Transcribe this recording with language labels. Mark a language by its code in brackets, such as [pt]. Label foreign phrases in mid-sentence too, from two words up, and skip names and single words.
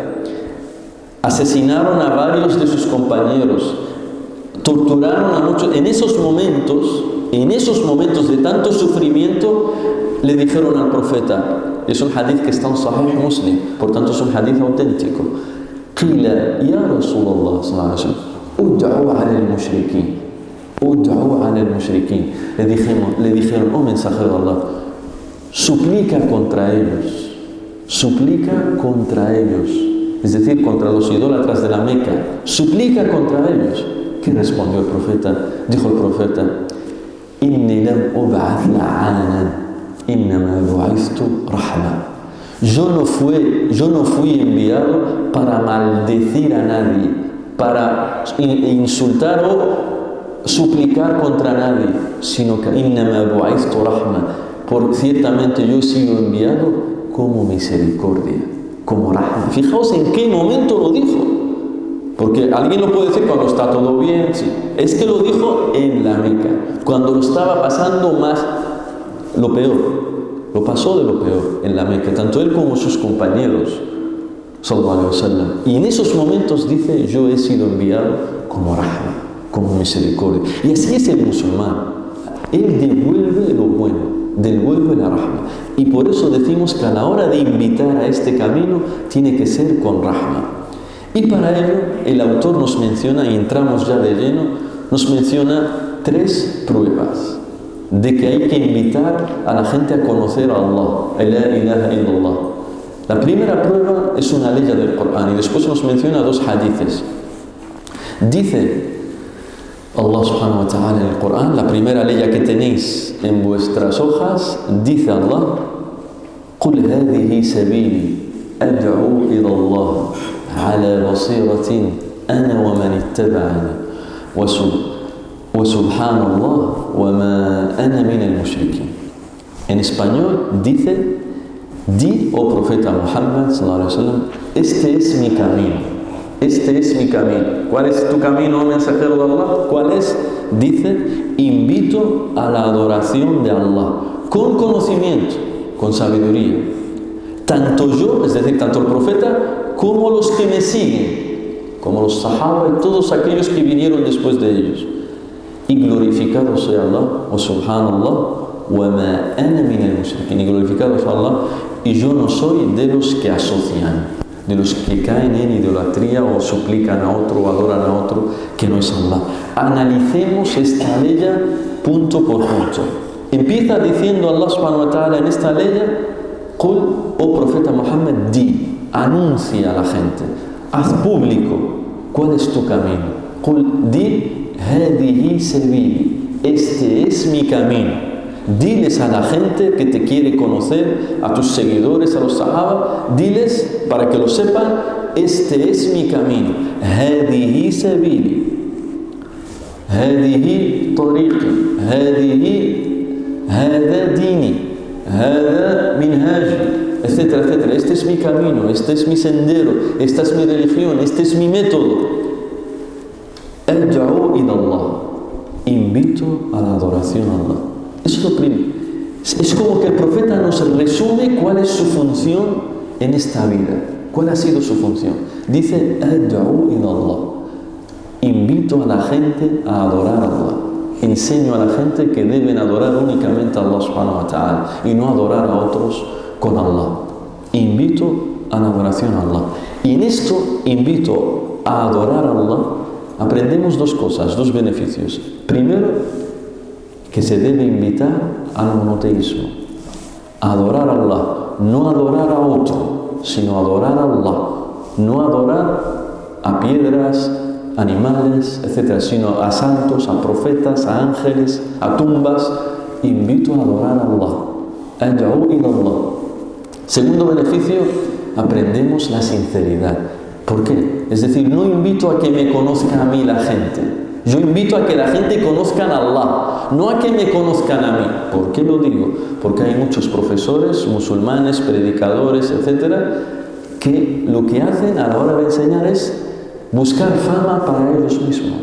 [es] Asesinaron a varios de sus compañeros, torturaron a muchos. En esos momentos de tanto sufrimiento, le dijeron al profeta, es un hadith que está en Sahih Muslim, por tanto es un hadith auténtico: [ar] قيل يا رسول الله صلى الله عليه وسلم، ادعُ على المشركين، ادعُ على المشركين. [es] Le dijeron, oh mensajero de Allah, suplica contra ellos, es decir, contra los idólatras de la Meca, suplica contra ellos. ¿Qué respondió el profeta? Dijo el profeta: [ar] إني لم أبعث لعانًا، إنما بعثت رحمة. [es] Yo no fui enviado para maldecir a nadie, para insultar o suplicar contra nadie, sino que [ar] إنما بعثت رحمة. [es] Ciertamente yo he sido enviado como misericordia, como rahma. Fijaos en qué momento lo dijo, porque alguien lo puede decir cuando está todo bien, sí. Es que lo dijo en la Meca, cuando lo estaba pasando más, lo peor. Lo pasó de lo peor en la Meca, tanto él como sus compañeros, [ar] صلى الله عليه وسلم. [es] Y en esos momentos dice: yo he sido enviado como rahma, como misericordia. Y así es el musulmán. Él devuelve lo bueno, devuelve la rahma. Y por eso decimos que a la hora de invitar a este camino, tiene que ser con rahma. Y para ello, el autor nos menciona, y entramos ya de lleno, nos menciona 3 pruebas de que hay que invitar a la gente a conocer a Allah, [ar] لا إله إلا الله. [es] La primera prueba es una ley del Corán, y después nos menciona 2 hadithes. Dice Allah [ar] سبحانه وتعالى [es] en el Corán, la primera ley que tenéis en vuestras hojas, dice Allah: [ar] قُلْ هَذِهِ سَبِيلِي أَدْعُو إِلَى اللَّهِ عَلَى بَصِيرَةٍ أَنَا وَمَنِ اتَّبَعَنِي وَسُبْحَانَ اللَّهِ وَمَا أَنَا مِنَ الْمُشْرِكِينَ. [es] En español dice: di, oh profeta Muhammad [ar] صلى الله عليه وسلم, [es] este es mi camino. Este es mi camino. ¿Cuál es tu camino, mensajero de Allah? ¿Cuál es? Dice: invito a la adoración de Allah, con conocimiento, con sabiduría. Tanto yo, es decir, tanto el profeta, como los que me siguen, como los sahaba y todos aquellos que vinieron después de ellos. Y glorificado sea Allah, o subhanallah, [ar] وما أنا من المشركين. [es] Y glorificado sea Allah, y yo no soy de los que asocian, de los que caen en idolatría o suplican a otro o adoran a otro que no es Allah. Analicemos esta ley punto por punto. Empieza diciendo Allah [ar] سبحانه وتعالى [es] en esta ley: Qul, oh profeta Muhammad, di, anuncia a la gente, haz público cuál es tu camino. Qul, di, [ar] هذه سبيلي, [es] este es mi camino. Diles a la gente que te quiere conocer, a tus seguidores, a los sahaba, diles para que lo sepan: este es mi camino. [ar] هذه سبيلي، هذه طريقي، هذا ديني، هذا منهاجي, [es] etcétera, etcétera. Este es mi camino, este es mi sendero, esta es mi religión, este es mi método. [ar] أدعو إلى الله, [es] invito a la adoración a Allah. Eso es lo primero. Es como que el profeta nos resume cuál es su función en esta vida. ¿Cuál ha sido su función? Dice: [ar] أدعو إلى الله, [es] invito a la gente a adorar a Allah. Enseño a la gente que deben adorar únicamente a Allah [ar] سبحانه وتعالى [es] y no adorar a otros con Allah. Invito a la adoración a Allah. Y en esto, invito a adorar a Allah, aprendemos 2 cosas, 2 beneficios. Primero, que se debe invitar al monoteísmo. Adorar a Allah, no adorar a otro, sino adorar a Allah. No adorar a piedras, animales, etc., sino a santos, a profetas, a ángeles, a tumbas. Invito a adorar a Allah. [ar] أدعو إلى الله. [es] Segundo beneficio, aprendemos la sinceridad. ¿Por qué? Es decir, no invito a que me conozca a mí la gente. Yo invito a que la gente conozca a Allah, no a que me conozcan a mí. ¿Por qué lo digo? Porque hay muchos profesores, musulmanes, predicadores, etcétera, que lo que hacen a la hora de enseñar es buscar fama para ellos mismos.